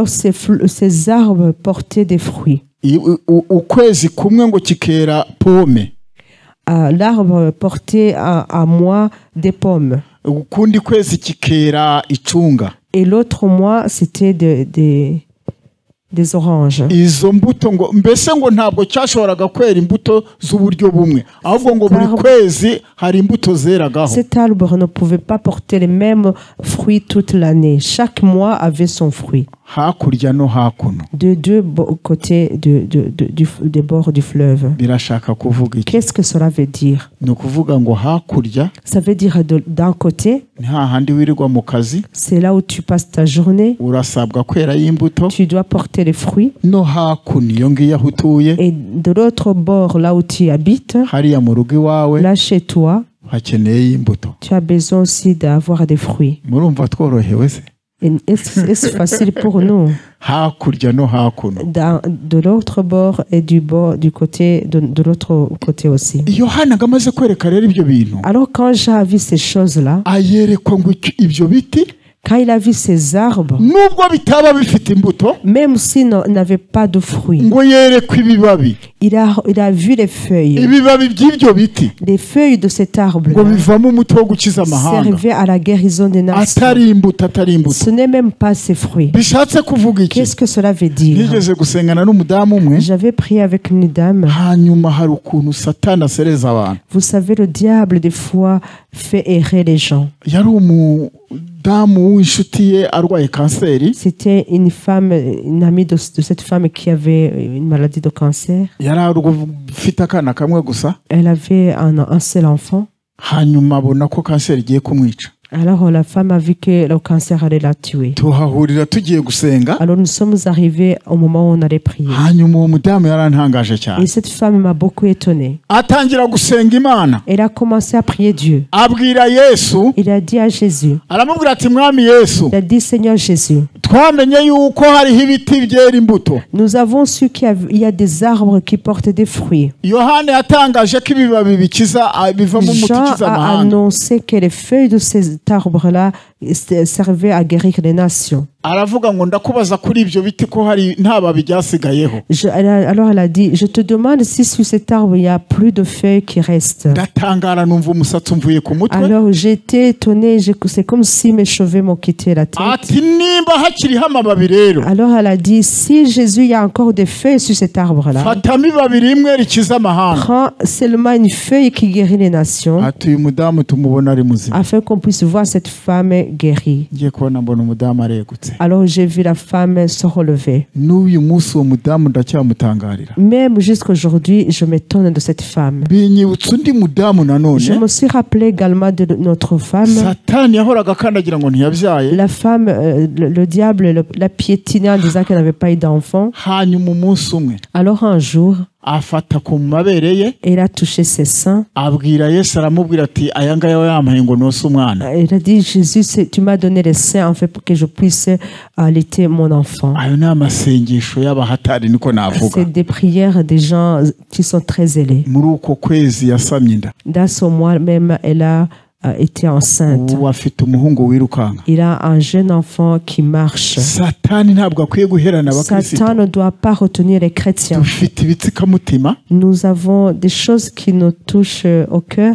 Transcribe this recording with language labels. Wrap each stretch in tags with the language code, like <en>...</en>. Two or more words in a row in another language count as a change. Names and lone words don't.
<fr>Alors ces arbres portaient des fruits.</fr> <rw>ukwezi kumwe ngo kikera pome,</rw> <fr>l'arbre portait à mois des pommes.</fr> <rw>ukundi kwezi kikera icunga.</rw> <fr>Et l'autre mois, c'était des oranges.</fr> <rw>Izo mbuto ngo mbese ngo ntabwo cyashoboraga kwera imbuto z'uburyo bumwe, ahubwo ngo buri kwezi hari imbuto zeragaho.</rw> <fr>Cet arbre ne pouvait pas porter les mêmes fruits toute l'année. Chaque mois avait son fruit.</fr> <rw>Hakurya no hakuno.</rw> <fr>De deux côtés des bords du fleuve.</fr> <rw>Birashaka kuvuga iki?</rw> <fr>Qu'est-ce que cela veut dire?</fr> <rw>Ni ukuvuga ngo hakurya,</rw> <fr>Ça veut dire d'un côté,</fr> <rw>ni hahandi wirirwa mu kazi,</rw> <fr>c'est là où tu passes ta journée.</fr> <rw>urasabwa kwera y'imbuto.</rw> <fr>Tu dois porter les fruits.</fr> <rw>No hakuno iyo ngiyo aho utuye,</rw> <fr>Et de l'autre bord, là où tu habites,</fr> <rw>hariya mu rugo iwawe,</rw> <fr>là chez toi,</fr> <rw>hakeneye y'imbuto.</rw> <fr>tu as besoin aussi d'avoir des fruits.</fr> <rw>Murumva tworohewe se?</rw> <fr>Et est-ce facile pour nous?</fr> <rw>Hakurya no hakuno.</rw> <fr>De l'autre bord et du côté de l'autre côté aussi.</fr> <rw>Yohana ngamaze kwereka rero ibyo bintu,</rw> <fr>Alors quand j'ai vu ces choses-là,</fr> <rw>ayerekwa ngo ibyo biti</rw> <fr>quand il a vu ces arbres,</fr> <rw>nubwo bitaba bifite imbuto,</rw> <fr>même s'ils n'avaient pas de fruits,</fr> <rw>ngo yerekwa ibibabi,</rw> <fr>il a vu les feuilles.</fr> <rw>ibibabi by'ibyo biti</rw> <fr>Les feuilles de cet arbre</fr> <rw>ngo bivamo umuti wo gukiza amahanga,</rw> <fr>servaient à la guérison des nations.</fr> <rw>atari imbuto, atari imbuto.</rw> <fr>Ce n'est même pas ces fruits.</fr> <rw>Bishatse kuvuga iki?</rw> <fr>Qu'est-ce que cela veut dire?</fr> <rw>Nigeze gusengana n'umudamu umwe,</rw> <fr>J'avais prié avec une dame.</fr> <rw>hanyuma hari ukuntu satani asereza abantu.</rw> <fr>Vous savez, le diable, des fois, fait errer les gens.</fr> <rw>Yari umudamu w'inshuti ye arwaye kanseri,</rw> <fr>C'était une femme, une amie de cette femme qui avait une maladie de cancer.</fr> <rw>yari afite akana kamwe gusa,</rw> <fr>Elle avait un seul enfant.</fr> <rw>hanyuma abona ko kanseri igiye kumwica.</rw> <fr>Alors la femme a vu que le cancer allait la tuer.</fr> <rw>Tuhahurira tugiye gusenga,</rw> <fr>Alors nous sommes arrivés au moment où on allait prier.</fr> <rw>hanyuma uwo mudamu yarantangaje</rw> <fr>Et</fr> <rw>cyane,</rw> <fr>cette femme m'a beaucoup étonnée.</fr> <rw>atangira gusenga Imana,</rw> <fr>Elle a commencé à prier Dieu.</fr> <rw>abwira Yesu,</rw> <fr>Il a dit à Jésus,</fr> <rw>aramubwira ati mwami Yesu,</rw> <fr>il a dit Seigneur Jésus,</fr> <rw>twamenye yuko hariho ibiti byera imbuto.</rw> <fr>nous avons su qu'il y a des arbres qui portent des fruits.</fr> <rw>Yohana yatangaje ko ibibabi bikiza bivamo umuti</rw> <fr>Jean</fr> <rw>ukiza</rw> <fr>a</fr> <rw>amahanga.</rw> <fr>annoncé que les feuilles de cet arbre-là servaient à guérir les nations.</fr> <rw>Aravuga ngo ndakubaza kuri ibyo biti ko hari nta babi byasigayeho.</rw> <fr>Alors elle a dit, je te demande si sur cet arbre il n'y a plus de feuilles qui restent.</fr> <rw>Ndatangara numva umusatsi umvuye ku mutwe,</rw> <fr>Alors j'étais étonnée, c'est comme si mes cheveux m'ont quitté la tête.</fr> <rw>ati nimba hakiriho amababi rero,</rw> <fr>Alors elle a dit, si Jésus, il y a encore des feuilles sur cet arbre-là,</fr> <rw>fatamo ibabi rimwe rikiza amahanga.</rw> <fr>prends seulement une feuille qui guérit les nations,</fr> <rw>Ati uyu mudamu tumubona ari muzima.</rw> <fr>afin qu'on puisse voir cette femme guérie.</fr> <rw>Ngiye kubona mbona umudamu aregutse.</rw> <fr>Alors j'ai vu la femme se relever.</fr> <rw>N'uyu munsi uwo mudamu ndacyamutangarira.</rw> <fr>Même jusqu'aujourd'hui, je m'étonne de cette femme.</fr> <rw>Binyibutsa undi mudamu</rw> <fr>Je</fr> <rw>nanone,</rw> <fr>me suis rappelé également de notre femme.</fr> <rw>Satani yahoraga akandagira ngo ntiyabyaye,</rw> <fr>La femme, le diable la piétinait en disant qu'elle n'avait pas eu d'enfant.</fr> <rw>hanyuma umunsi umwe</rw> <fr>Alors un jour,</fr> <rw>afata ku mabere ye,</rw> <fr>elle a touché ses seins.</fr> <rw>abwira Yesu, aramubwira ati aya ngaya yampaye ngo nose umwana.</rw> <fr>Elle a dit, Jésus, tu m'as donné les seins en fait pour que je puisse allaiter mon enfant.</fr> <rw>Ayo ni amasengesho y'abahatari niko navuga.</rw> <fr>C'est des prières des gens qui sont très zélés.</fr> <rw>Muri uko kwezi yasamye inda,</rw> <fr>Dans ce mois même, elle a été enceinte.</fr> <rw>ubu afite umuhungu wirukanka.</rw> <fr>Il a un jeune enfant qui marche.</fr> <rw>Satani ntabwo akwiye guherana abakristo.</rw> <fr>Satan ne doit pas retenir les chrétiens.</fr> <rw>Dufite ibitsikamutima,</rw> <fr>Nous avons des choses qui nous touchent au cœur.</fr>